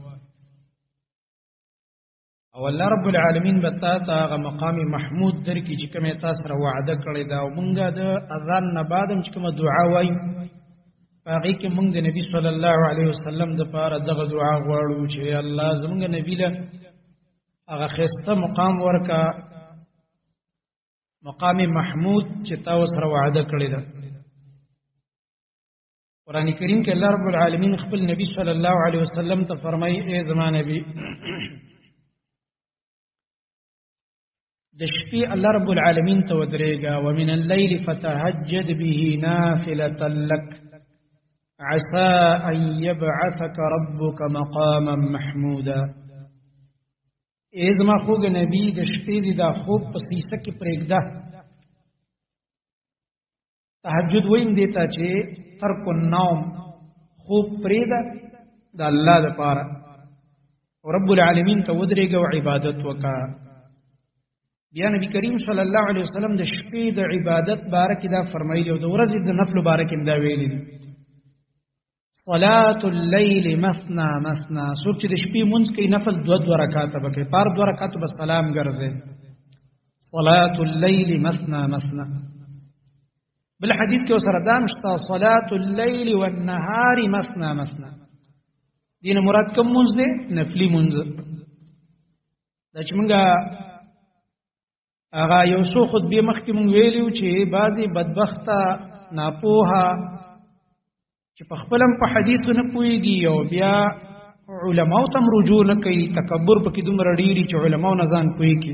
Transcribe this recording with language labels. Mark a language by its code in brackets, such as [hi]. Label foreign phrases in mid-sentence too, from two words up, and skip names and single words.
[ps] او [ar] الله رب العالمین [ps] بتا ته هغه مقام محمود درکې چې کومه تاسو سره وعده کړی دا او مونږه د اذان نه بعد هم چې کومه دعا وایو هغه کې مونږ د نبی [ar] صلی الله علیه وسلم [ps] د پاره دغه دعا غواړو چې الله زمونږ نبی له هغه خسته مقام ورکا [ar] مقام محمود [ps] چې تاسو سره وعده کړی دا. قران کریم کې [ar] الله رب العالمین [ps] خپل نبی [ar] صلی الله علیه وسلم [ps] ته فرمایي اے زما نبی د شپې [ar] الله رب العالمین [ps] ته ودرېږه [ar] ومن الليل فتهجد به نافلة لك عسى ان يبعثك ربك مقاما محمودا. [ps] اے زما خوږ نبی د شپې دا خوب په سیسه کې پرېږده. تهجد ویم دیتا چې [ar] ترک النوم [ps] خوب پرېږده د الله لپاره او [ar] رب العالمین [ps] ته ودرېږه او عبادت وکړه. بیا نبی کریم [ar] صلی الله علیه وسلم [ps] د شپې د عبادت باره کې دا فرمایلی او د ورځې د نفل باره کې دا ویلي دي [ar] صلاة الليل مثنى مثنى. [ps] څوک چې د شپې مونځ کوي نفل دو رکعاته به کوي پار 2 رکعاته به سلام ګرځي. [ar] صلاة الليل مثنى مثنى. [ps] بل حدیث کې سره دا مشته [ar] صلاة الليل والنهار مثنى مثنى. [ps] دین مراد کوم مونځ دی؟ نفلی مونځ. دا چې مونږه هغه یو څو خطبه مخکې مونږ ویلو چې بعضی بدبخته ناپوها چې په خپل په حدیث نه پويږي او بیا علماء تم رجوع نه کوي تکبر پکې دومره ډیری چې علماء نه ځان پويږي.